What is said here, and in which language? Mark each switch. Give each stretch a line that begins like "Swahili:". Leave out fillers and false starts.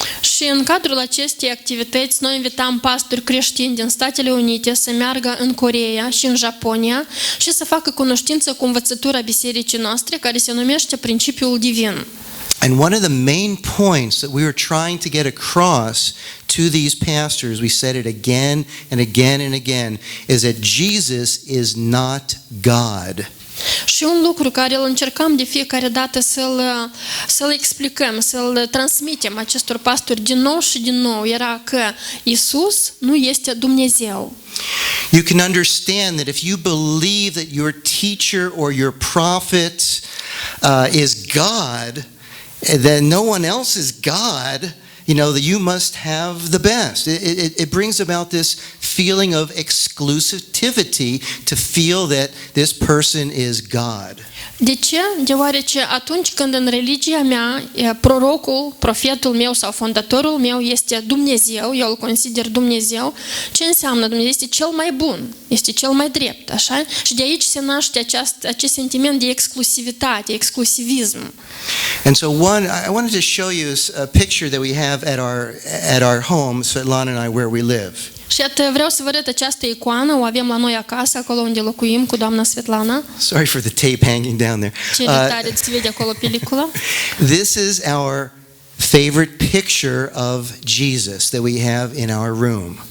Romanian: Și în cadrul acestei activități noi invitam pastori creștini din Statele Unite să meargă în Coreea și în Japonia și să facă cunoștință cu învățătura bisericii noastre care se numește Principiul Divin.
English: And one of the main points that we were trying to get across to these pastors, we said it again and again and again, is that Jesus is not God.
Romanian: Și un lucru care îl încercam de fiecare dată să-l explicăm, să-l transmitem acestor pastori din nou și din nou, era că Isus nu este Dumnezeu.
English: You can understand that if you believe that your teacher or your prophet is God, then no one else is God. That you must have the best. It brings about this feeling of exclusivity to feel that this person is God.
Romanian: De ce? Deoarece atunci când în religia mea prorocul, profetul meu sau fondatorul meu este Dumnezeu, eu îl consider Dumnezeu, ce înseamnă Dumnezeu? Este cel mai bun, este cel mai drept, așa? Și de aici se naște acest sentiment de exclusivitate, exclusivism.
English: And so I wanted to show you a picture that we have at our home, Svetlana and I, where we live.
Romanian: Și iată, vreau să vă arăt această icoană, o avem la noi acasă, acolo unde locuim cu doamna Svetlana.
English: Sorry for the tape hanging down there.
Romanian: Ce tare se vede acolo pelicula.
English: This is our favorite picture of Jesus that we have in our room.